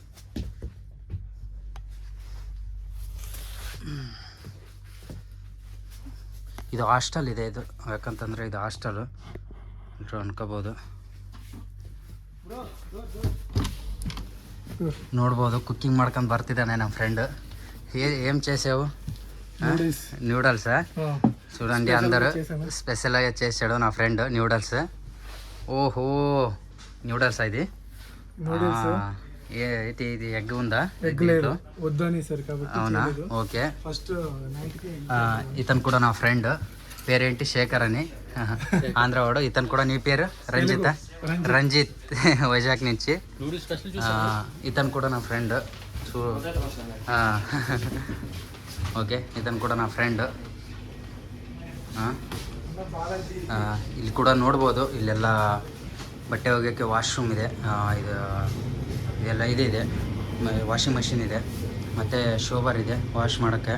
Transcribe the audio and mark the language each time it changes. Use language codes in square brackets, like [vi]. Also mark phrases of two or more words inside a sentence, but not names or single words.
[kn] ಇದು ಹಾಸ್ಟೆಲ್ ಇದೆ, ಇದು ಯಾಕಂತಂದರೆ ಇದು ಹಾಸ್ಟೆಲು ಅನ್ಕೋಬೋದು. ನೋಡ್ಬೋದು ಕುಕ್ಕಿಂಗ್ ಮಾಡ್ಕೊಂಡು ಬರ್ತಿದ್ದಾನೆ ನಮ್ಮ ಫ್ರೆಂಡ್. [te] ఏం చేసావు? న్యూడల్సా? చూడండి అందరూ స్పెషల్గా చేసాడు నా ఫ్రెండ్ న్యూడల్స్. ఓహో న్యూడల్స్ ఇది ఇది ఎగ్ ఉందా? ఎగ్ లేదు, వద్దని సరి కాబట్టి. అవునా, ఓకే. ఫస్ట్ ఇతను కూడా నా ఫ్రెండ్, పేరేంటి శేఖర్ అని, ఆంధ్రవాడు. ఇతను కూడా నీ పేరు? రంజిత్ వైజాగ్ నుంచి. ఇతను కూడా నా ఫ్రెండ్. [kn] ಓಕೆ, ಇದನ್ನು ಕೂಡ ನನ್ನ ಫ್ರೆಂಡ್. ಇಲ್ಲಿ ಕೂಡ ನೋಡ್ಬೋದು, ಇಲ್ಲೆಲ್ಲ ಬಟ್ಟೆ ಒಗೆಯೋಕ್ಕೆ ವಾಶ್ರೂಮ್ ಇದೆ. ಇದೆಲ್ಲ ಇದೆ, [en] washing machine [kn] ಇದೆ, ಮತ್ತು ಶೋವರ್ ಇದೆ ವಾಶ್ ಮಾಡೋಕ್ಕೆ.